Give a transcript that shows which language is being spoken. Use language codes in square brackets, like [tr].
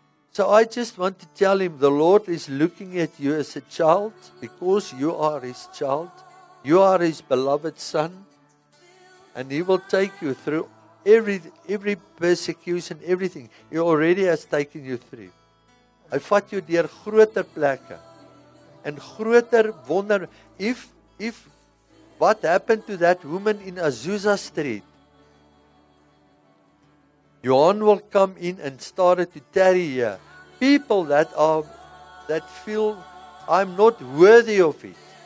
[en] So I just want to tell him, the Lord is looking at you as a child because you are his child. You are his beloved son. And he will take you through every persecution, everything. He already has taken you through. [af] Hy vat jou deur groter plekke. En groter wonder. [en] If what happened to that woman in Azusa Street? Johan will come in and started to tarry here. People that feel I'm not worthy of it.